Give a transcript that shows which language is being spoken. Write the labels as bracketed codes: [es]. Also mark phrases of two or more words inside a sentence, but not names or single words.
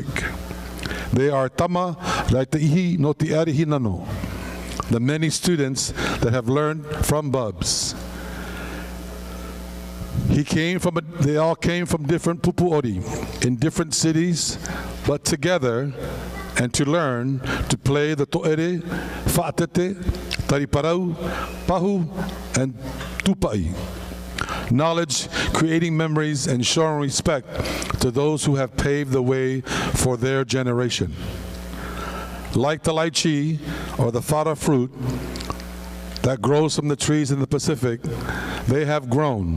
[en] They are Tama Raitaihi no Te Are Hinano, the many students that have learned from Bubs. They all came from different pupuori in different cities, but together and to learn to play the to'ere, fa'atete, tariparau, pahu, and tupai. Knowledge, creating memories, and showing respect to those who have paved the way for their generation. Like the lychee, or the fara fruit that grows from the trees in the Pacific, they have grown.